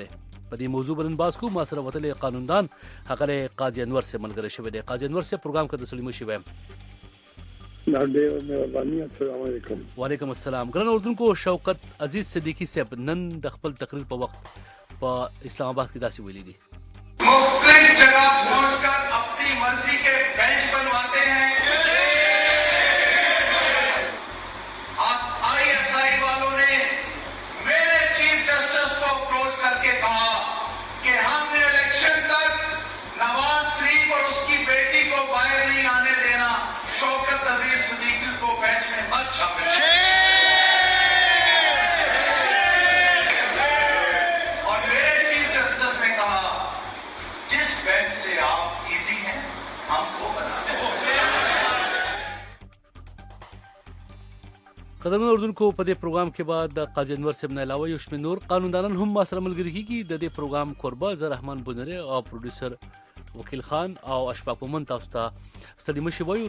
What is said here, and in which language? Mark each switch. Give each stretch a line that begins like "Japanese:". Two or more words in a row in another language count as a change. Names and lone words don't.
Pashto: په دې موضوع باندې باز کو ما سره وتلې قانوندان هغه قاضي انور سے ملګری شوی دی. قاضي انور سے پروګرام کې د سلیمو شی وایم.
Arabic: السلام علیکم. وعلیکم السلام.
Pashto: ګران اردوونکو، شوکت عزیز صدیقی صاحب نن د خپل تقریر په وخت په اسلام آباد کې داسې ویلي دي.
Urdu: مختلف جگہ پہنچ کر اپنی مرضی کے بینچ بنواتے ہیں. ISI والوں نے میرے چیف جسٹس کو اپروچ کر کے کہا کہ ہم نے الیکشن تک نواز شریف اور اس کی بیٹی کو باہر نہیں آنے دینا. شوکت عزیز صدیقی کو بینچ میں مت شامل کریں. اور میرے چیف جسٹس نے کہا جس بینچ سے آپ ایزی ہیں ہم کو بنا دیں.
Pashto: قدرمن اردوونکو، په دې پروګرام کې بعد د قاضي انور صاحب نه علاوه یو شمېر نور قانوندانان هم ما سره ملګري کیږي. د دې پروګرام کوربه زه رحمان بونری او پروډوسر وکیل خان او اشفاق مومن تاسو ته ستړي مشي وایو.